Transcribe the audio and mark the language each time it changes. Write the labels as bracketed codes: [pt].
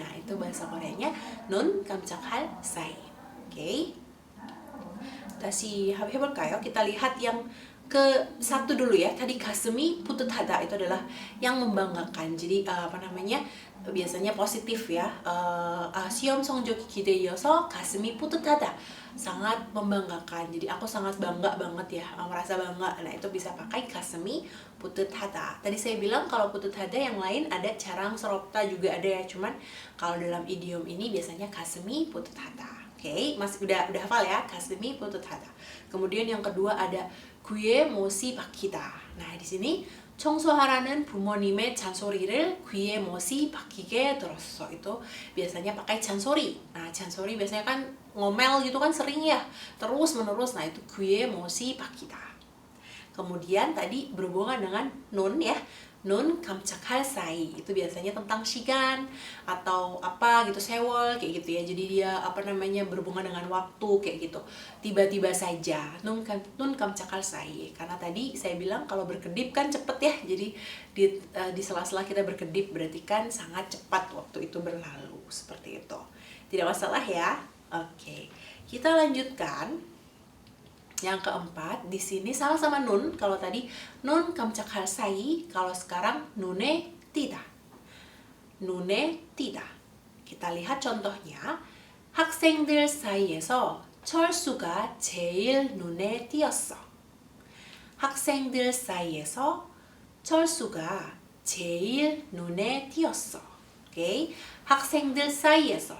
[id] Nah itu bahasa Koreanya [ko] 눈 깜짝할 사이. [id] Oke, [ko] 다시 해볼까요? [id] Kita lihat yang ke satu dulu ya. Tadi [ko] 가슴이 뿌듯하다 [id] itu adalah yang membanggakan. Jadi biasanya positif ya. [ko] 시험 성적이 기대이어서 가슴이 뿌듯하다. [id] Sangat membanggakan. Jadi aku sangat bangga banget ya, merasa bangga. Nah, itu bisa pakai [ko] 가슴이 뿌듯하다. [id] Tadi saya bilang kalau 뿌듯하다 yang lain ada carang seropta juga ada ya. Cuman kalau dalam idiom ini biasanya [ko] 가슴이 뿌듯하다. [id] Oke, masih udah hafal ya, [ko] 가슴이 뿌듯하다. [id] Kemudian yang kedua ada [ko] 귀에 못이 박히다. [id] Nah, di sini [ko] 청소하라는 부모님의 잔소리를 귀에 못이 박히게 들었어. [id] Itu biasanya pakai 잔소리. Nah, 잔소리 biasanya kan ngomel gitu kan sering ya, terus menerus. Nah, itu [ko] 귀에 못이 박히다. [id] Kemudian tadi berhubungan dengan nun ya. Nun [ko] 깜짝할 사이 [id] itu biasanya tentang 시간 atau apa gitu, sewol kayak gitu ya. Jadi dia berhubungan dengan waktu kayak gitu. Tiba-tiba saja. Nun [ko] 깜짝할 사이. [id] Karena tadi saya bilang kalau berkedip kan cepet ya. Jadi di sela-sela kita berkedip berarti kan sangat cepat waktu itu berlalu, seperti itu. Tidak masalah ya. Oke. Kita lanjutkan. Yang keempat, di sini sama sama nun. Kalau tadi nun [ko] 깜짝할 사이, [id] kalau sekarang [ko] 눈에 띄다. 눈에 띄다. Kita lihat contohnya. 학생들 사이에서 철수가 제일 눈에 띄었어. 학생들 사이에서 철수가 제일 눈에 띄었어. Oke, 학생들 사이에서.